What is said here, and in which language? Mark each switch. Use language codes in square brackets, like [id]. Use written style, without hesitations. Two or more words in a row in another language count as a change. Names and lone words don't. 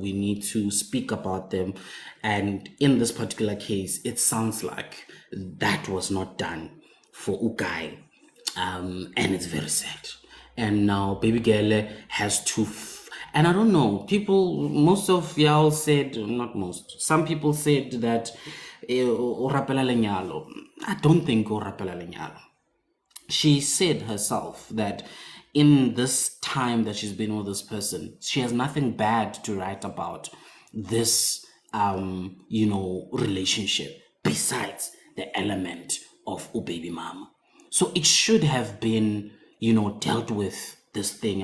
[en] We need to speak about them. And in this particular case, it sounds like that was not done for Ukai. And it's very sad. And now baby girl has to and I don't know, most of y'all said, not most, some people said that [st] o rapela lenyalo. [en] I don't think [st] o rapela lenyalo. [en] She said herself that in this time that she's been with this person, she has nothing bad to write about this relationship besides the element of a baby mama. So it should have been, dealt with this thing.